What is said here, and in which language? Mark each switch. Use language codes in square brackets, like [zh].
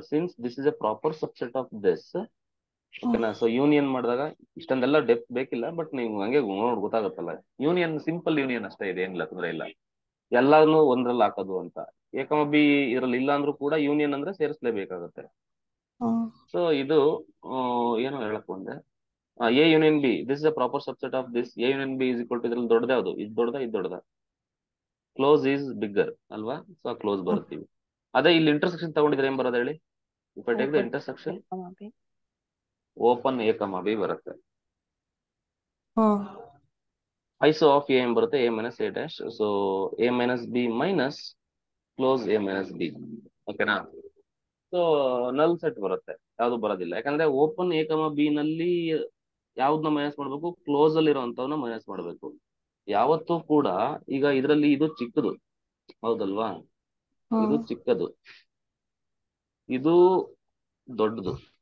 [en] Since this is a proper subset of this, ಓಕೆನಾ? [kn] So union ಮಾಡಿದಾಗ ಇಷ್ಟೊಂದೆಲ್ಲ depth ಬೇಕಿಲ್ಲ, ಬಟ್ ನೀವು ಹಂಗೆ ನೋಡ್ ಗೊತ್ತಾಗುತ್ತಲ್ಲ. ಯೂನಿಯನ್ ಸಿಂಪಲ್ ಯೂನಿಯನ್ ಅಷ್ಟೇ ಇದೆ, ಏನಿಲ್ಲ ತೊಂದ್ರೆ ಇಲ್ಲ. ಎಲ್ಲಾನು ಒಂದ್ರಲ್ಲಿ ಹಾಕೋದು ಅಂತ. A, B ಇದ್ರಲ್ಲಿ ಇಲ್ಲ ಅಂದ್ರೂ ಕೂಡ ಯೂನಿಯನ್ ಅಂದ್ರೆ ಸೇರಿಸಲೇಬೇಕಾಗುತ್ತೆ. ಸೊ ಇದು ಏನು ಹೇಳಕ್ ಬಂದೆ? [en] A union B, this is a proper subset of this. A union B is equal to [kn] ಇದ್ರಲ್ಲಿ ದೊಡ್ಡದ ಯಾವುದು? ಇದು ದೊಡ್ಡದ, ಇದು ದೊಡ್ಡದ? [en] close is bigger [kn] ಅಲ್ವಾ? So close ಬರುತ್ತೀವಿ. ಅದೇ ಇಲ್ಲಿ ಇಂಟರ್ಸೆಕ್ಷನ್ ತಗೊಂಡಿದ್ರೆ ಏನ್ ಬರೋದು ಹೇಳಿ? [en] if I take the intersection, [kn] open A, B ಬರುತ್ತೆ. [en] ಐಸೋ of A ಬರುತ್ತೆ A minus A dash. So A minus B minus close A minus B. [kn] ಓಕೆನಾ. ಸೊ ನಲ್ ಸೆಟ್ ಬರುತ್ತೆ, ಯಾವ್ದು ಬರೋದಿಲ್ಲ. ಯಾಕಂದ್ರೆ ಓಪನ್ ಎ ಕಮ ಬಿ ನಲ್ಲಿ ಯಾವ್ದನ್ನ ಮೈನಸ್ ಮಾಡ್ಬೇಕು, ಕ್ಲೋಸ್ ಅಲ್ಲಿ ಇರುವಂತವನ್ನ ಮೈನಸ್ ಮಾಡ್ಬೇಕು ಯಾವತ್ತೂ ಕೂಡ. ಈಗ ಇದರಲ್ಲಿ ಇದು ಚಿಕ್ಕದು, ಹೌದಲ್ವಾ? ಇದು ಚಿಕ್ಕದು, ಇದು ದೊಡ್ಡದು.